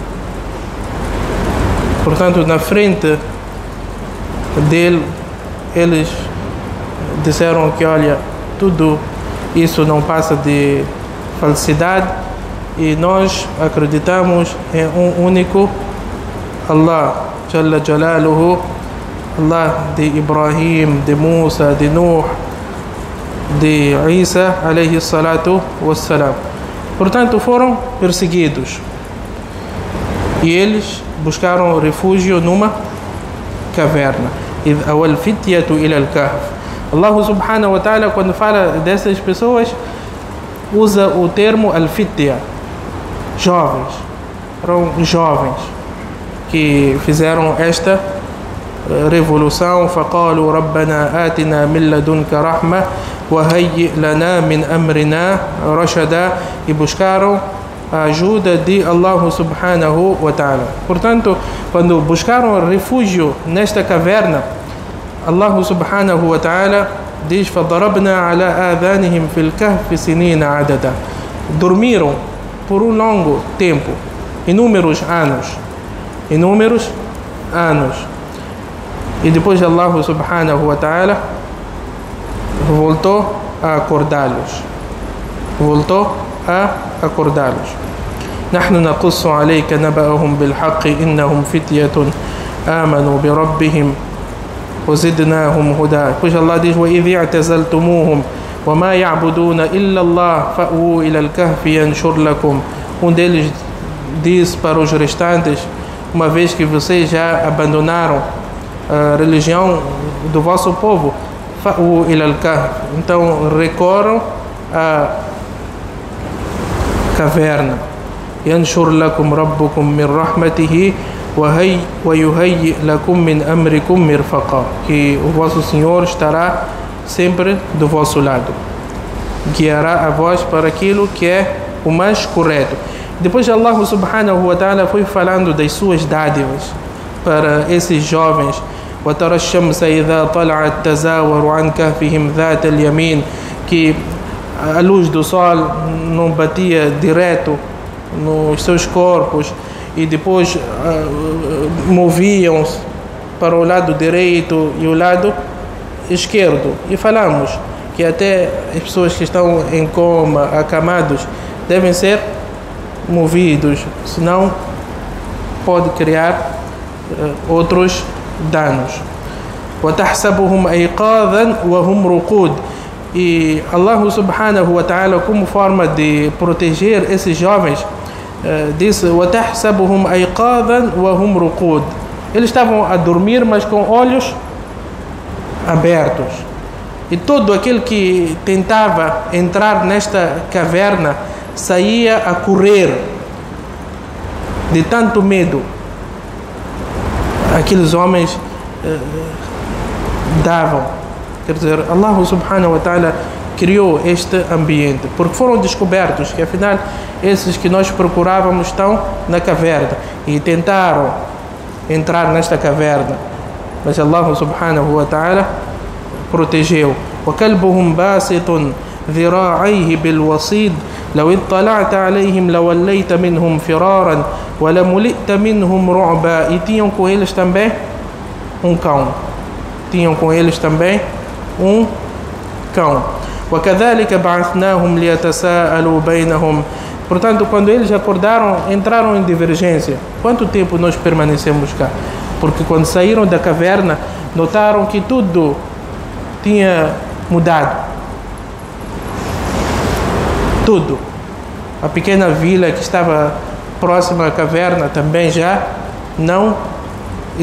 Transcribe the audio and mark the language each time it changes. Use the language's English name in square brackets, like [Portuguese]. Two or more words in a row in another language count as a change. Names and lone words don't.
[Portuguese] Portanto, na frente dele, eles disseram que, olha, tudo isso não passa de falsidade e nós acreditamos em um único Allah, [Arabic] جل جلاله, [Portuguese] Allah de Ibrahim, de Musa, de Nuh, de Isa, [Arabic] عليه الصلاة والسلام. [Portuguese] Portanto, foram perseguidos e eles buscaram refúgio numa caverna. [Arabic] إذ أوى الفتية إلى الكهف. الله سبحانه وتعالى, [Portuguese] quando fala dessas pessoas, usa o termo al-fitya, jovens. Eram jovens que fizeram esta revolução. [Arabic] فقالوا ربنا آتنا من لدنك رحمة وهيئ لنا من أمرنا رشدا, [Portuguese] e buscaram a ajuda de [Arabic] الله سبحانه وتعالى. [Portuguese] Portanto, quando buscaram refúgio nesta caverna, [Arabic] الله سبحانه وتعالى diz: فَضَرَبْنَا عَلَى آذَانِهِمْ فِي الْكَهْفِ سِنِينَ عَدَدًا. [Portuguese] Dormiram por um longo tempo, inúmeros anos. E depois [Arabic] الله سبحانه وتعالى [Portuguese] voltou a acordá-los. [Arabic] نحن نقص عليك نبأهم بالحق إنهم فتية آمنوا بربهم وزدناهم هدى. [Portuguese] Pois Allah diz: [Arabic] وإذ اعتزلتموهم وما يعبدون إلا الله فأووا إلى الكهف ينشر لكم. [Portuguese] Deles diz para os restantes: uma vez que vocês já abandonaram a religião do vosso povo, [Arabic] فأووا إلى الكهف, [Portuguese] então recorram a caverna. [Arabic] ينشر لكم ربكم من رحمته ويهيئ لكم من أمركم مرفقا, [Portuguese] que o vosso Senhor estará sempre do vosso lado, guiará a vós para aquilo que é o mais correto. Depois [Arabic] الله سبحانه وتعالى [Portuguese] foi falando das suas dádivas para esses jovens. [Arabic] وترى الشمس إذا طلعت تزاور عن كهفهم ذات اليمين, [Portuguese] que a luz do sol não batia direto nos seus corpos e depois moviam-se para o lado direito e o lado esquerdo. E falamos que até as pessoas que estão em coma, acamados, devem ser movidos, senão pode criar outros danos. [Arabic] وَتَحْسَبُهُمْ أَيْقَاظًا وَهُمْ رُقُودٌ. E الله سبحانه وتعالى, [Portuguese] como forma de proteger esses jovens, disse: [Arabic] وَتَحْسَبُهُمْ أَيْقَاظًا وَهُمْ رُقُودٌ. [Portuguese] Eles estavam a dormir, mas com olhos abertos. E todo aquele que tentava entrar nesta caverna saía a correr de tanto medo. Aqueles homens davam. Quer dizer, [Arabic] الله سبحانه وتعالى [Portuguese] criou este ambiente, porque foram descobertos que afinal esses que nós procurávamos estão na caverna e tentaram entrar nesta caverna, mas [Arabic] الله سبحانه وتعالى [Portuguese] protegeu. [Arabic] وَكَلْبُهُمْ بَاسِطٌ ذِرَاعَيْهِ بِالْوَصِيدِ لَوْ اطَّلَعْتَ عَلَيْهِمْ لَوَلَّيْتَ مِنْهُمْ فِرَارًا وَلَمُلِئْتَ مِنْهُمْ رُعْبًا. [Portuguese] E tinham com eles também um cão. [Arabic] وَكَذَلِكَ بَعَثْنَاهُمْ لِيَتَسَاءَلُوا بَيْنَهُمْ. [Portuguese] Portanto, quando eles acordaram, entraram em divergência. Quanto tempo nós permanecemos cá? Porque quando saíram da caverna, notaram que tudo tinha mudado. Tudo. A pequena vila que estava próxima à caverna também já não existia.